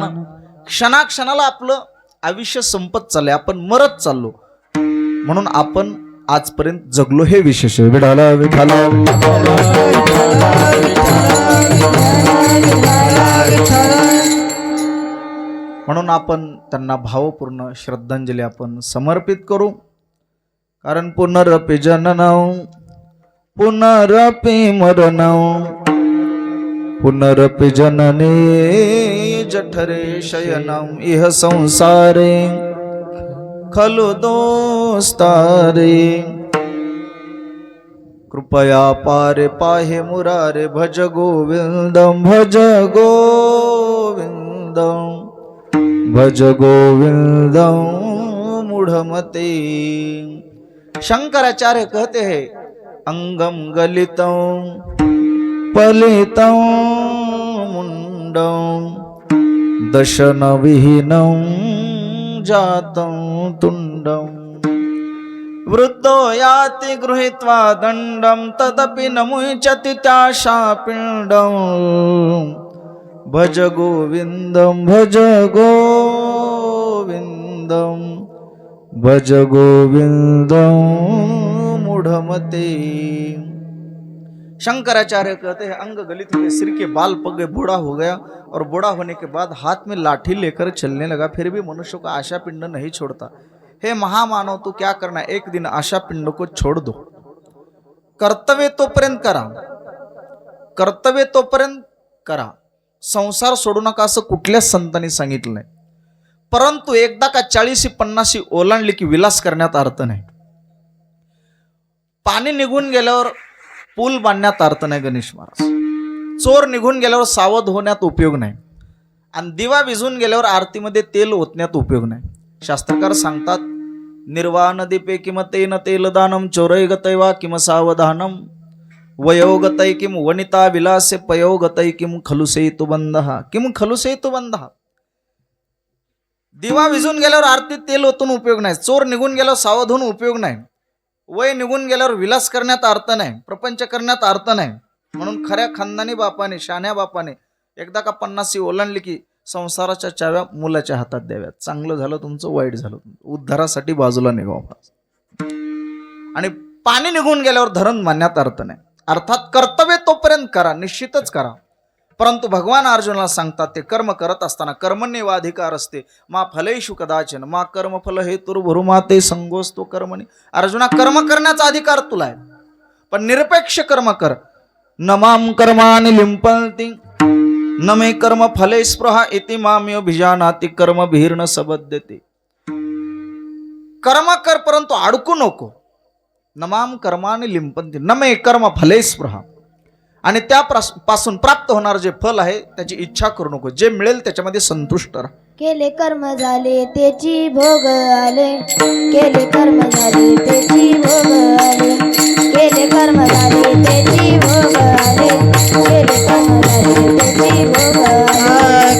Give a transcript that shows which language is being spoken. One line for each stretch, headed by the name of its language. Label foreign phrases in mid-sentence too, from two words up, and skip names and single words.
Marathi: क्षणाक्षणाला आपलं आयुष्य संपत चाललंय, आपण मरत चाललो, म्हणून आपण आजपर्यंत जगलो हे विशेष आहे. विठाला विठाला म्हणून आपण त्यांना भावपूर्ण श्रद्धांजली आपण समर्पित करू.
Sanskrit: कारण पुनरपि जननौ पुनरपि मरणौ पुनरपि जनने जठरे शयनम इह संसारे खलु दोस्तारे. कृपया पारे पाहे मुरारे भज गोविंदम भज गोविंदम भज गोविंदम मूढ़मते.
Hindi: शंकराचार्य कहते हैं,
Sanskrit: अंगम गलितम पलितम मुंडम दशन विहीनम जातं तुंडम. वृद्धो याति गृहीत्वा दंडम तदपि न मुच्यति त्याशापिंडम. भज गोविंदम भज गोविंदम भज गोविंदम मूढ़मते.
Hindi: शंकराचार्य कहते हैं, अंग गलित हुए, सिर के बाल पगे, बूढ़ा हो गया और बूढ़ा होने के बाद हाथ में लाठी लेकर चलने लगा, फिर भी मनुष्य का आशा पिंड नहीं छोड़ता. हे महामानव, तू क्या करना, एक दिन आशा पिंड को छोड़ दो.
Marathi: कर्तव्य तोपर्यंत करा, कर्तव्य तोपर्यंत करा, संसार सोडू नका असं कुठल्याच संतांनी सांगितलं नाही. परंतु एकदा का 40-50 ओलांडली की विलास करण्यात अर्थ नाही. पाणी निघून गेल्यावर पूल बांधण्यात अर्थ नाही गणेश महाराज. चोर निघून गेल्यावर सावध होण्यात उपयोग नाही, आणि दिवा विझून गेल्यावर आरतीमध्ये तेल ओतण्यात उपयोग नाही. शास्त्रकार सांगतात,
Sanskrit: निर्वाण दीपे किम तेन तेलदानम चोरैगतै वा किम सावधानम वयोगतै किम वनिता विलासे पयोगतै किम खलुसेतु बंधः किम खलुसेतु बंधः.
Marathi: दिवा विझून गेल्यावर आरतीत तेल ओतून उपयोग नाही, चोर निघून गेल्यावर सावध होऊन उपयोग नाही, वय निघून गेल्यावर विलास करण्यात अर्थ नाही, प्रपंच करण्यात अर्थ नाही. म्हणून खऱ्या खानदानी बापाने, शहाण्या बापाने एकदा का 50 ओलांडली की संसाराच्या चाव्या मुलाच्या हातात द्याव्यात. चांगलं झालं तुमचं, वाईट झालं तुमचं, उद्धारासाठी बाजूला निघावं. आणि पाणी निघून गेल्यावर धरण मानण्यात अर्थ नाही. अर्थात कर्तव्य तोपर्यंत करा, निश्चितच करा, परंतु भगवान अर्जुनाला सांगतात ते कर्म करत असताना
Sanskrit: कर्मण्येवाधिकार असते मा फलेषु कदाचन मा कर्मफल हेतुर्भुर मा ते संगोस्तो कर्मणी.
Marathi: अर्जुना, कर्म करण्याचा अधिकार तुला आहे, पण निरपेक्ष कर्म कर.
Sanskrit: नमाम कर्मानि लिंपंती न मे कर्म फले स्पृहा इति माम्यो भिजानाति कर्म भीर्न सबद्यते.
Marathi: कर्म कर परंतु अडकू नको.
Sanskrit: नमाम कर्मानि लिंपंती न मे कर्म फले स्पृहा.
Marathi: आणि त्यापासून प्राप्त होणार जे फल आहे त्याची इच्छा करू नको. जे मिळेल त्याच्यामध्ये संतुष्ट राहा. केले कर्म झाले त्याची भोग आले, केले कर्म झाले त्याची भोग आले, केले कर्म झाले त्याची भोग आले, केले कर्म झाले त्याची भोग आले,